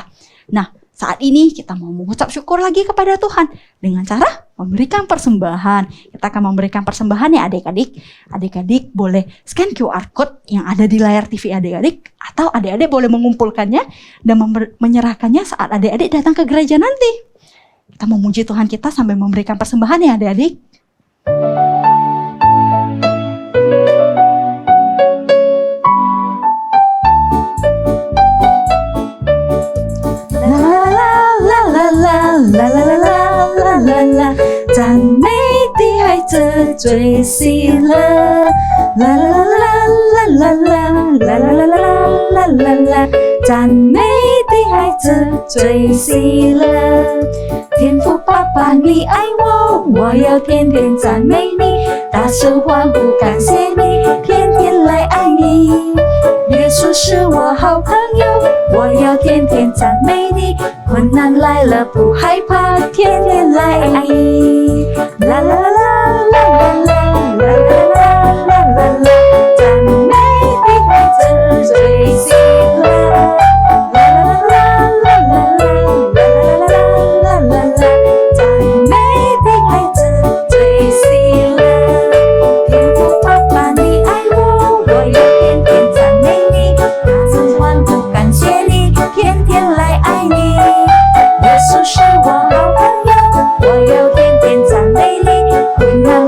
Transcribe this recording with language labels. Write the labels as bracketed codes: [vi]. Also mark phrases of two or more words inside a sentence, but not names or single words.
[id] Nah saat ini kita mau mengucap syukur lagi kepada Tuhan dengan cara memberikan persembahan. Kita akan memberikan persembahan ya adik-adik. Adik-adik boleh [en] scan QR code [id] yang ada di layar TV adik-adik, atau adik-adik boleh mengumpulkannya dan menyerahkannya saat adik-adik datang ke gereja nanti. Kita memuji Tuhan kita sambil memberikan persembahan ya adik-adik. [zh] 啦啦啦啦啦啦啦，赞美的孩子最喜乐。啦啦啦啦啦啦啦啦啦啦啦啦啦，赞美的孩子最喜乐。天父爸爸，你爱我，我要天天赞美你，大声欢呼感谢你，天天来爱你。耶稣是我好朋友，我要天天赞美你，困难来了不害怕，天天来爱你。啦啦啦啦啦啦啦啦啦啦啦啦，赞美的孩子最喜乐。啦啦啦啦啦啦啦啦啦啦啦，赞美的孩子最喜乐。天父爸爸，你爱我，我要天天赞美你，大声欢呼感谢你，天天来爱你。耶稣是我好朋友，我要天天赞美你，困